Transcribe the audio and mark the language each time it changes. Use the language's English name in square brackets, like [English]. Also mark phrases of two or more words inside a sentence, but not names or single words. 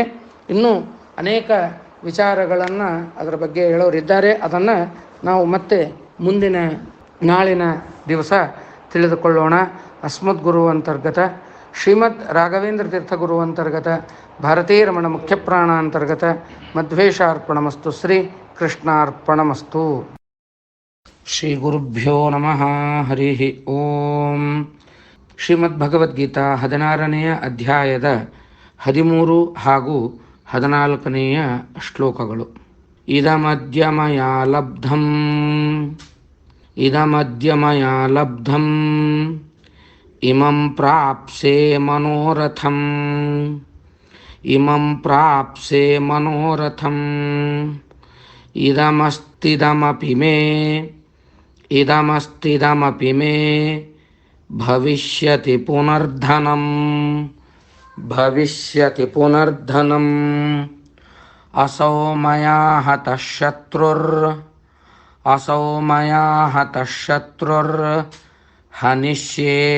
[Kannada] ಇನ್ನೂ ಅನೇಕ ವಿಚಾರಗಳನ್ನು ಅದರ ಬಗ್ಗೆ ಹೇಳೋರಿದ್ದಾರೆ. ಅದನ್ನು ನಾವು ಮತ್ತೆ ಮುಂದಿನ ನಾಳಿನ ದಿವಸ ತಿಳಿದುಕೊಳ್ಳೋಣ. [Sanskrit] ಅಸ್ಮದ್ಗುರು ಅಂತರ್ಗತ ಶ್ರೀಮದ್ ರಾಘವೇಂದ್ರ ತೀರ್ಥಗುರು ಅಂತರ್ಗತ ಭಾರತೀಯ ರಮಣ ಮುಖ್ಯಪ್ರಾಣ ಅಂತರ್ಗತ ಮಧ್ವೇಶಾರ್ಪಣಮಸ್ತು. ಶ್ರೀ ಕೃಷ್ಣಾರ್ಪಣಮಸ್ತು. ಶ್ರೀ ಗುರುಭ್ಯೋ ನಮಃ. ಹರಿ ಓಂ. [Kannada] ಶ್ರೀಮದ್ಭಗವದ್ಗೀತಾ 16ನೆಯ ಅಧ್ಯಾಯದ 13 ಹಾಗೂ 14ನೆಯ ಶ್ಲೋಕಗಳು. [Sanskrit] ಇದಮದ್ಯ ಮಯಾ ಲಬ್ಧಂ ಇಮಂ ಪ್ರಾಪ್ಸೆ ಮನೋರಥಂ ಇದಮಸ್ತಿದಮಪಿ ಮೇ ಭವಿಷ್ಯತಿ ಪುನರ್ಧನಂ ಅಸೌ ಮಯಾ ಹತಃ ಶತ್ರುರ್ ಹನಿಷ್ಯೇ